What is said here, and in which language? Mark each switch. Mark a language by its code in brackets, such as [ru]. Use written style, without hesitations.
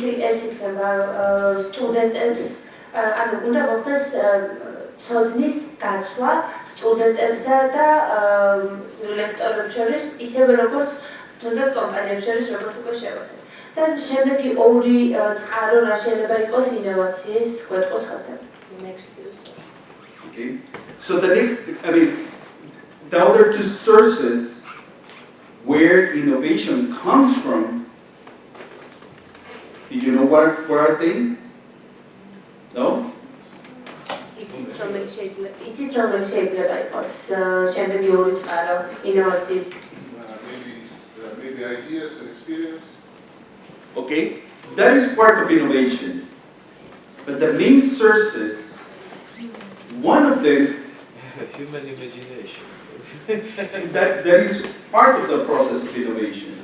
[ka] ეს იქნება სტუდენტებს, ანუ უნდა მოხდეს ცოდნის გაცვლა სტუდენტებსა და ლექტორებს შორის, ისევე როგორც თუნდაც კომპანიებს შორის, როგორც უკვე შევხედეთ. და შემდეგი ორი წყარო რა შეიძლება იყოს ინოვაციის გვეტყვის ხასიათი. [en] Okay. So the next, the other two sources where innovation comes from, do you know what are they? No? [ka] იცით რომ შეიძლება იყოს შემდეგი ორი წყარო ინოვაციის. [en] Maybe ideas and experience. Okay, that is part of innovation. But the main sources, one of them, human imagination. that is part of the process of innovation.